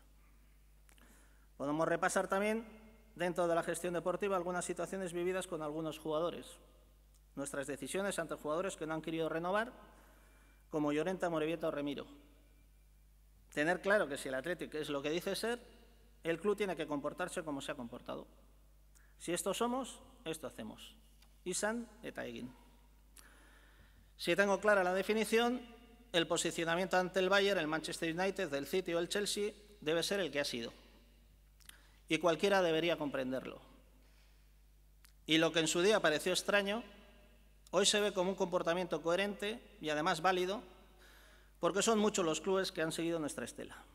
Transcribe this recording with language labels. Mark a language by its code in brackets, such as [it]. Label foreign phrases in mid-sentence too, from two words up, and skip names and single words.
[es] Podemos repasar también, dentro de la gestión deportiva, algunas situaciones vividas con algunos jugadores. Nuestras decisiones ante jugadores que no han querido renovar, como Llorente, Morevieta o Remiro. Tener claro que si el Athletic es lo que dice ser, el club tiene que comportarse como se ha comportado. Si esto somos, esto hacemos. [eu] Izan eta egin. [es] Si tengo clara la definición, el posicionamiento ante el Bayern, el Manchester United, el City o el Chelsea debe ser el que ha sido. Y cualquiera debería comprenderlo. Y lo que en su día pareció extraño, hoy se ve como un comportamiento coherente y además válido, porque son muchos los clubes que han seguido nuestra estela.